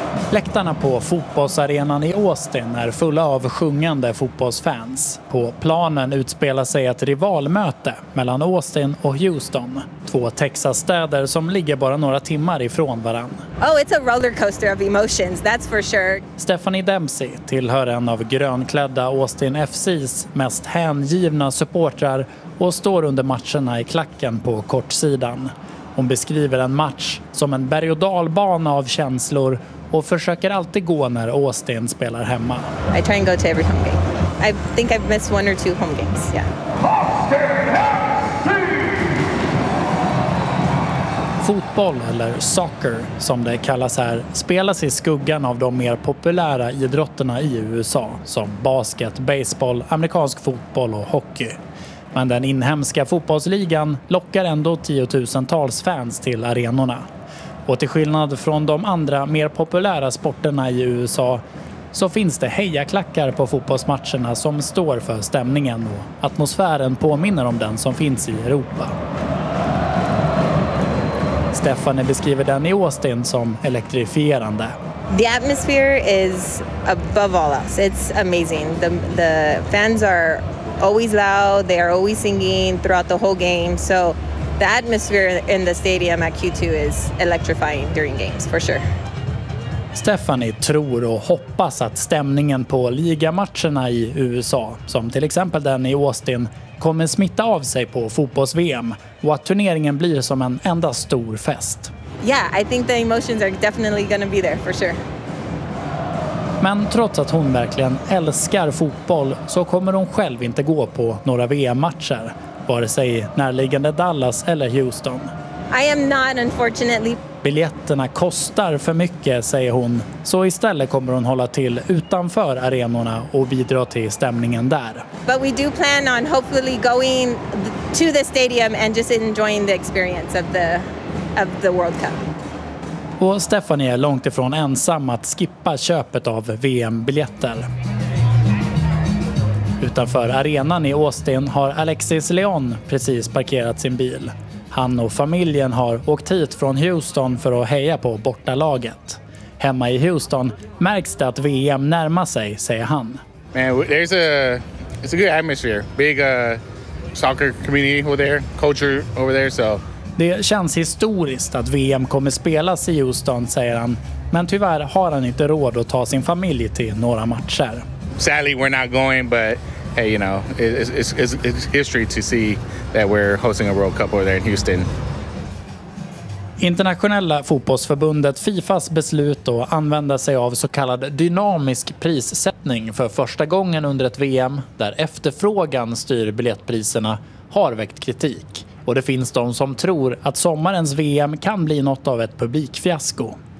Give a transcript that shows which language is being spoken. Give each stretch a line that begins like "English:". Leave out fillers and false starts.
Swedish: Läktarna på fotbollsarenan i Austin är fulla av sjungande fotbollsfans. På planen utspelar sig ett rivalmöte mellan Austin och Houston, två Texas-städer som ligger bara några timmar ifrån varann.
English: Oh, it's a roller coaster of emotions, that's for sure.
Swedish: Stephanie Dempsey tillhör en av grönklädda Austin FC:s mest hängivna supportrar och står under matcherna i klacken på kortsidan. Hon beskriver en match som en berg- och dalbana av känslor och försöker alltid gå när Austin spelar hemma.
English: I try and go to every home game. I think I've missed one or two home games, yeah.
Swedish: Fotboll, eller soccer som det kallas här, spelas i skuggan av de mer populära idrotterna i USA som basket, baseball, amerikansk fotboll och hockey. Men den inhemska fotbollsligan lockar ändå tiotusentals fans till arenorna. Och till skillnad från de andra mer populära sporterna i USA så finns det hejaklackar på fotbollsmatcherna som står för stämningen och atmosfären påminner om den som finns i Europa. Stefanie beskriver den i Austin som elektrifierande.
English: The atmosphere is above all else. It's amazing. The fans are always loud, they are always singing throughout the whole game, so the atmosphere in the stadium at Q2 is electrifying during games, for sure.
Swedish: Stephanie tror och hoppas att stämningen på ligamatcherna i USA, som till exempel den i Austin, kommer smitta av sig på fotbolls-VM och att turneringen blir som en enda stor fest.
English: Yeah, I think the emotions are definitely going to be there, for sure.
Swedish: Men trots att hon verkligen älskar fotboll så kommer hon själv inte gå på några VM-matcher, vare sig närliggande Dallas eller Houston.
English: I am not, unfortunately.
Swedish: Biljetterna kostar för mycket, säger hon. Så istället kommer hon hålla till utanför arenorna och bidra till stämningen där.
English: But we do plan on hopefully going to the stadium and just enjoying the experience of the World Cup.
Swedish: Och Stephanie är långt ifrån ensam att skippa köpet av VM-biljetter. Utanför arenan i Austin har Alexis Leon precis parkerat sin bil. Han och familjen har åkt hit från Houston för att heja på bortalaget. Hemma i Houston märks det att VM närmar sig, säger han.
English: Man, there's a it's a good atmosphere. Big soccer community over there, culture over there, so.
Swedish: Det känns historiskt att VM kommer spelas i Houston, säger han. Men tyvärr har han inte råd att ta sin familj till några matcher.
English: Sadly, we're not going, but hey, you know, it's history to see that we're hosting a World Cup over there in Houston.
Swedish: Internationella fotbollsförbundet FIFAs beslut att använda sig av så kallad dynamisk prissättning för första gången under ett VM där efterfrågan styr biljettpriserna har väckt kritik. Och det finns de som tror att sommarens VM kan bli något av ett publikfiasko.